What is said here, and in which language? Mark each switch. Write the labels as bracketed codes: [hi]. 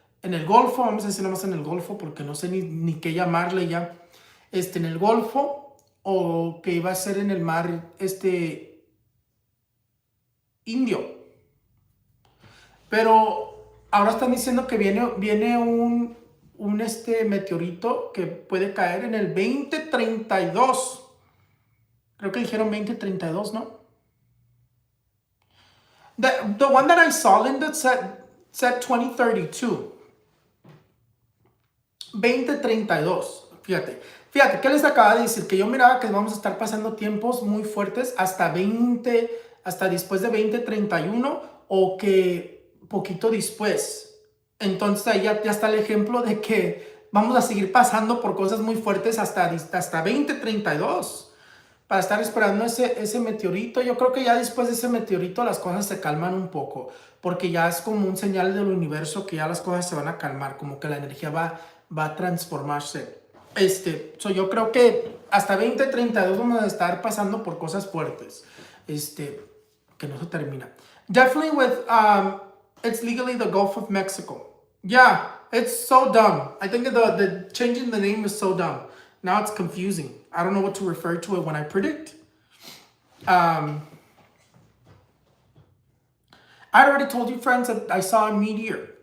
[es] en el Golfo, vamos a decir nomás en el Golfo, porque no sé ni qué llamarle ya, en el Golfo, o que iba a ser en el mar, Indio. Pero ahora están diciendo que viene un meteorito que puede caer en el 2032. Creo que dijeron 2032, ¿no? [en] The one that I saw, Linda, said 2032. 2032. [es] Fíjate, ¿qué les acaba de decir? Que yo miraba que vamos a estar pasando tiempos muy fuertes hasta después de 2031 o que poquito después. Entonces ahí ya está el ejemplo de que vamos a seguir pasando por cosas muy fuertes hasta 2032. Para estar esperando ese meteorito. Yo creo que ya después de ese meteorito las cosas se calman un poco, porque ya es como un señal del universo que ya las cosas se van a calmar, como que la energía va a transformarse. Yo creo que hasta 2032 vamos a estar pasando por cosas fuertes, que no se termina. [en] Definitely it's legally the Gulf of Mexico. Yeah, it's so dumb. I think the changing the name is so dumb. Now it's confusing. I don't know what to refer to it when I predict. I already told you, friends, that I saw a meteor.